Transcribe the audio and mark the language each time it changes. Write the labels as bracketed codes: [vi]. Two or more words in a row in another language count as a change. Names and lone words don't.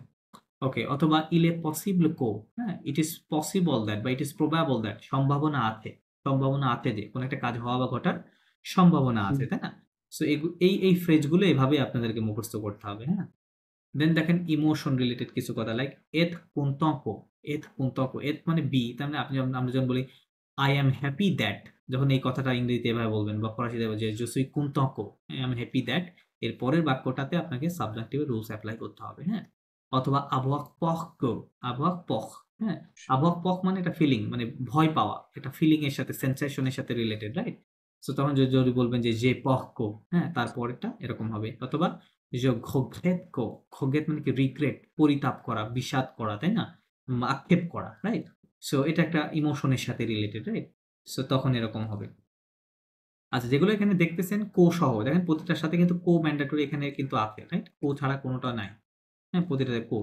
[bn] ওকে, অথবা [fr] il est possible que, [bn] হ্যাঁ, [en] it is possible that [bn] বা [en] it is probable that, [bn] সম্ভাবনা আছে, সম্ভাবনা আছে যে কোনো একটা কাজ হওয়া বা ঘটার সম্ভাবনা আছে, তাই না? সো এই ফ্রেজগুলো এভাবে আপনাদেরকে মুখস্থ করতে হবে। হ্যাঁ, দেন দেখেন ইমোশন রিলেটেড কিছু কথা, লাইক [fr] être content que, être content que, [bn] এথ মানে বি, তার মানে আমরা যখন বলি [en] I am happy that, [bn] যখন এই কথাটা ইংরেজিতে এভাবে বলবেন বা ফরাসিতে যে [fr] je suis content que, [en] I am happy that, [bn] এর পরের বাক্যটাতে আপনাকে সাবজেক্টিভের রুলস অ্যাপ্লাই করতে হবে। হ্যাঁ, অথবা [fr] avoir peur que, avoir peur, [bn] হ্যাঁ, [fr] avoir peur [bn] মানে একটা ফিলিং, মানে ভয় পাওয়া, একটা ফিলিং এর সাথে, সেন্সেশনের সাথে রিলেটেড, রাইট? সো তখন যদি বলবেন যে যে [fr] peur que, [bn] হ্যাঁ, তারপরেরটা এরকম হবে। অথবা যে [fr] regrette que, [bn] regrette মানে কি, রিগ্রেট, পরিতাপ করা, বিষাদ করা, তাই না? আক্ষেপ করা, রাইট? সো এটা একটা ইমোশনের সাথে রিলেটেড, রাইট? সো তখন এরকম হবে। আচ্ছা, যেগুলো এখানে দেখতেছেন কো সহ, দেখেন প্রতিটার সাথে কিন্তু কো ম্যান্ডেটরি এখানে কিন্তু আছে, রাইট? কো ছাড়া কোনোটা নাই। হ্যাঁ, প্রতিটাতে কো।